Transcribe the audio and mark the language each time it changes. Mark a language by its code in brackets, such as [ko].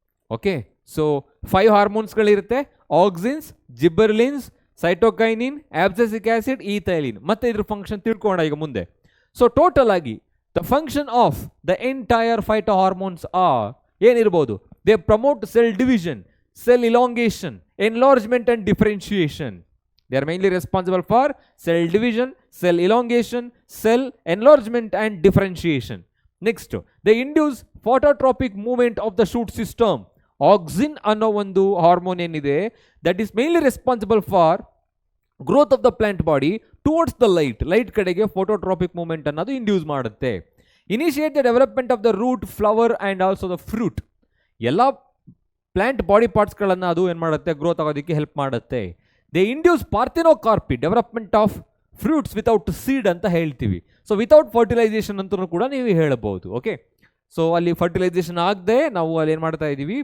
[kn] Okay, so 5 ಹಾರ್ಮೋನ್ಸ್ಗಳಿರುತ್ತೆ: auxins, gibberellins, cytokinin, abscisic acid, ಈಥೈಲಿನ್. ಮತ್ತೆ ಇದ್ರ function ತಿಳ್ಕೊಳ್ಳೋಣ ಈಗ ಮುಂದೆ. ಸೊ ಟೋಟಲ್ ಆಗಿ [en] the function of the entire phytohormones are [kn] ಏನಿರ್ಬೋದು? [en] They promote cell division, cell elongation, enlargement and differentiation. They are mainly responsible for cell division, cell elongation, cell enlargement and differentiation. Next, they induce phototropic movement of the shoot system. Auxin [kn] ಅನ್ನೋ ಒಂದು hormone ಏನಿದೆ, [en] that is mainly responsible for growth of the plant body towards the light ಕಡೆಗೆ phototropic movement [kn] ಅನ್ನೋದು induce ಮಾಡುತ್ತೆ. [en] Initiate the development of the root, flower and also the fruit. [kn] ಎಲ್ಲ plant body ಪಾರ್ಟ್ಸ್ಗಳನ್ನು ಅದು ಏನು ಮಾಡುತ್ತೆ? ಗ್ರೋತ್ ಆಗೋದಕ್ಕೆ help ಮಾಡುತ್ತೆ. [en] they induce parthenocarpy, development of fruits without seed [kn] ಅಂತ ಹೇಳ್ತೀವಿ. ಸೊ [en] without fertilization [kn] ಅಂತಲೂ ಕೂಡ ನೀವು ಹೇಳಬಹುದು. ಓಕೆ, ಸೊ ಅಲ್ಲಿ ಫರ್ಟಿಲೈಸೇಷನ್ ಆಗದೆ ನಾವು ಅಲ್ಲಿ ಏನು ಮಾಡ್ತಾ ಇದ್ದೀವಿ?